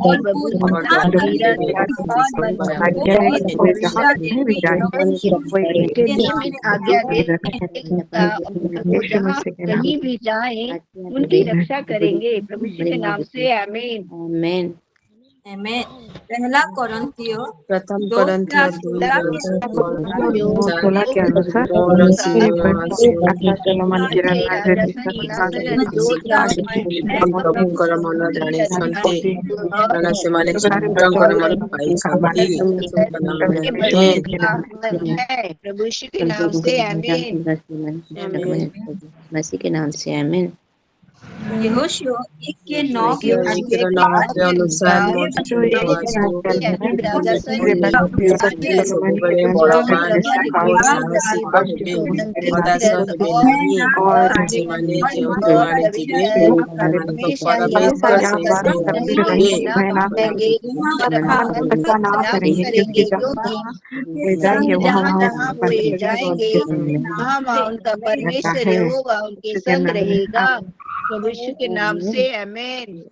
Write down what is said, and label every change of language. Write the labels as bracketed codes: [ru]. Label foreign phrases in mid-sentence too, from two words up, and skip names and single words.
[hi] आज्ञा दे वो जहाँ कहीं भी जाए उनकी रक्षा करेंगे प्रभु यीशु के नाम से आमीन आमीन आमीन। पहला कोरिन्थियों प्रथम 2 [or] कोरिन्थियों ପ୍ରଭୁଙ୍କର ମନ ଜାଣିଛନ୍ତି କାରଣ ସେମାନେ ଛୋଟଙ୍କର ମନ ପାଇଛନ୍ତି। [hi] प्रभु यीशु के नाम से आमीन मसीह के नाम से आमीन। यहोशू 1 के 9 के [or] अनुसार ସବୁବେଳେ ବଳବାନ ଓ ସାହସିକ ହେବେ ହତାଶ ହେବେ ନାହିଁ ସେମାନେ ଯେଉଁଆଡ଼େ ଯିବେ ସେମାନଙ୍କ ପରମେଶ୍ୱର [hi] जाएंगे वहाँ उनका परमेश्वर यहोवा उनके संग रहेगा प्रभु यीशु के नाम से आमीन